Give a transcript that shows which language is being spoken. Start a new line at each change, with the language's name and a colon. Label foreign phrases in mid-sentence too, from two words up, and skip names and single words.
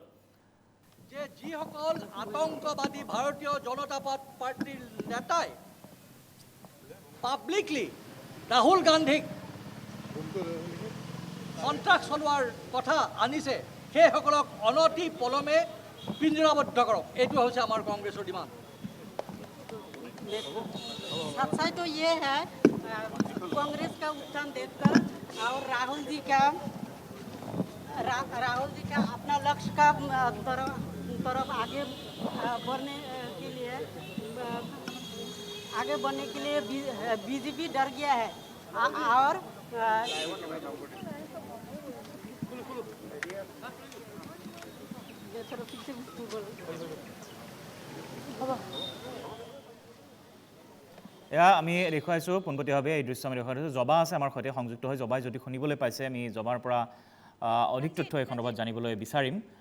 Assamese: যে যিসকল আতংকবাদী ভাৰতীয় জনতা পাৰ্টিৰ নেতাই পাব্লিকলি ৰাহুল গান্ধীক সন্ত্ৰাস চলোৱাৰ কথা আনিছে সেইসকলক অনতি পলমে পিঞ্জৰাবদ্ধ কৰক এইটো হৈছে আমাৰ কংগ্ৰেছৰ ডিমাণ্ড
Hindi: सच्चाई तो ये है कांग्रेस का उत्थान देखकर और राहुल जी का अपना लक्ष्य का तरफ आगे बढ़ने के लिए बीजेपी डर गया है और
Assamese: এয়া আমি দেখুৱাইছো পোনপটীয়াভাৱে এই দৃশ্য আমি দেখুৱাইছো জবা আছে আমাৰ সৈতে সংযুক্ত হৈ জবাই যদি শুনিবলৈ পাইছে আমি জবাৰ পৰা অধিক তথ্য এই সন্দৰ্ভত জানিবলৈ বিচাৰিম